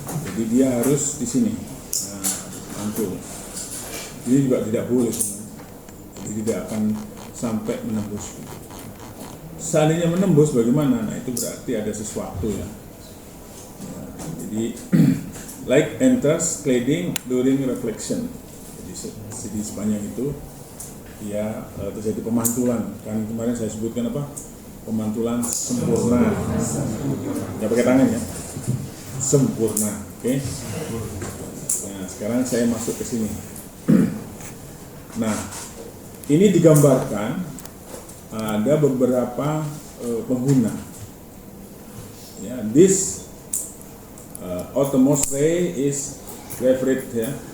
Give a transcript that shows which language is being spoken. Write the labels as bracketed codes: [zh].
[id] Jadi dia harus di sini, mantul. Ini juga tidak boleh sebenarnya. Jadi tidak akan sampai menembus. Seandainya menembus bagaimana? Nah itu berarti ada sesuatu ya. Jadi [en] light enters cladding during reflection. [id] Jadi sepanjang itu ya terjadi pemantulan. Kan kemarin saya sebutkan apa? Pemantulan sempurna. Ya pakai tangan ya. Sempurna. Oke. Nah, sekarang saya masuk ke sini. Nah, ini digambarkan ada beberapa pengguna. [en] Ya, this outermost ray is referred ya.